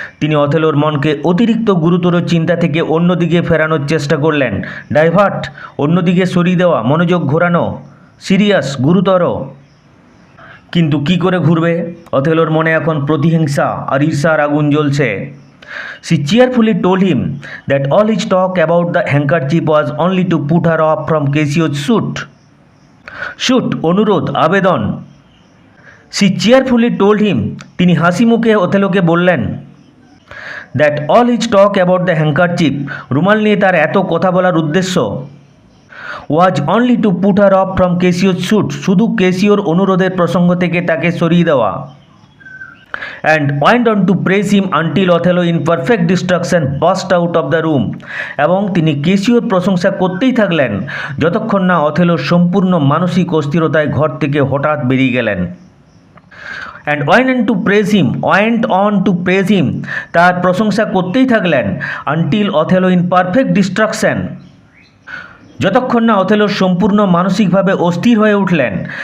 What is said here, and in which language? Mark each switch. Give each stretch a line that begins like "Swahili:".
Bangla: তিনি অথেলোর মনকে অতিরিক্ত গুরুতর চিন্তা থেকে অন্যদিকে ফেরানোর চেষ্টা করলেন। ডাইভার্ট, অন্যদিকে সরিয়ে দেওয়া, মনোযোগ ঘোরানো। সিরিয়াস, গুরুতর। কিন্তু কি করে ঘুরবে? অথেলোর মনে এখন প্রতিহিংসা আর ঈর্ষার আগুন জ্বলছে।
English: She cheerfully told him that all his talk about the handkerchief was only to put her off from Cassio's suit.
Bangla: Suit, অনুরোধ, আবেদন।
English: She cheerfully told him,
Bangla: তিনি হাসি মুখে অথেলোকে বললেন,
English: that all his talk about the handkerchief,
Bangla: রুমাল নিয়ে তার এত কথা বলার উদ্দেশ্য,
English: was only to put her off from Cassio's suit,
Bangla: শুধু কেসিওর অনুরোধের প্রসঙ্গ থেকে তাকে সরিয়ে দেওয়া।
English: And went on to praise him until Othello in perfect distraction burst out of the room.
Bangla: এবং তিনি কেসিওর প্রশংসা করতেই থাকলেন যতক্ষণ না অথেলো সম্পূর্ণ মানসিক অস্থিরতায় ঘর থেকে হঠাৎ বেরিয়ে গেলেন।
English: And went on to praise him,
Bangla: তার প্রশংসা করতেই থাকলেন
English: until Othello in perfect distraction,
Bangla: যতক্ষণ না অথেলো সম্পূর্ণ মানসিকভাবে অস্থির হয়ে উঠলেন।